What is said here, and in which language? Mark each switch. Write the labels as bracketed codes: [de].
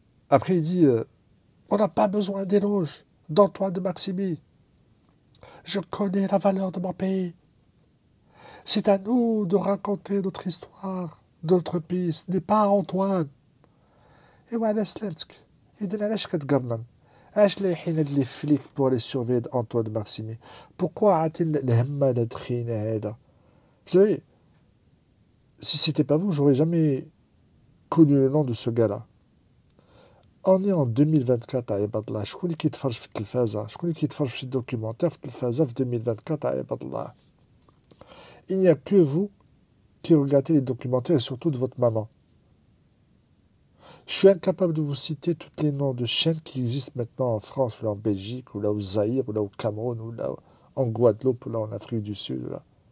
[fr] Après, il dit on n'a pas besoin d'éloges d'Antoine de Maximi. Je connais la valeur de mon pays. C'est à nous de raconter notre histoire, de notre pays. Ce n'est pas à Antoine. Et voilà, سلامتك. [ar] إذا علاش كتقرنن؟ علاش لايحين هاد لي فليك [fr] pour aller surveiller Antoine de Maximi? Pourquoi [ar] عاطين الهمة هاد الخينة هذا؟ [fr] Vous savez, si c'était pas vous, j'aurais jamais connu le nom de ce gars-là. On est en 2024 à Ibadallah. [ar] شكون اللي كيتفرج في التلفازة؟ شكون اللي كيتفرج في شي دوكيومونتير في التلفازة في 2024 à Ibadallah? [fr] Il n'y a que vous qui regardez les documentaires et surtout de votre maman. Je suis incapable de vous citer tous les noms de chaînes qui existent maintenant en France, ou là en Belgique, ou là au Zaïre, ou là au Cameroun, ou là en Guadeloupe, ou là en Afrique du Sud. Là.